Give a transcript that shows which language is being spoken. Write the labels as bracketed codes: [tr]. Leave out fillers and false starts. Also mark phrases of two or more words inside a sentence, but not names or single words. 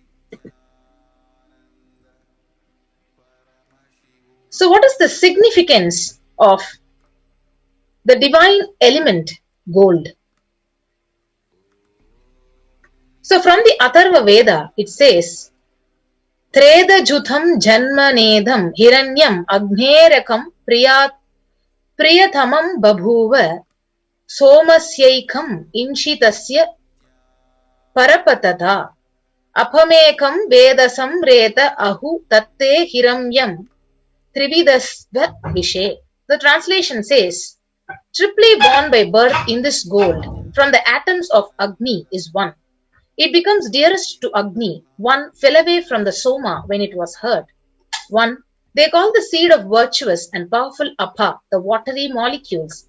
[en] So what is the significance of the divine element gold? So from the Atharva Veda, it says, [sa] त्रेधा जातं जन्मनेदं हिरण्यम् अग्नेरेकं प्रियतमं बभूव सोमस्यैकं हिंसितस्य परापतत् अपामेकं वेधसां रेत आहुः तत्ते हिरण्यं त्रिवृदस्त्व आयुषे. [en] The translation says, triply born by birth in this gold, from the atoms of Agni is one. It becomes dearest to Agni. One fell away from the Soma when it was heard. One, they call the seed of virtuous and powerful Apa, the watery molecules.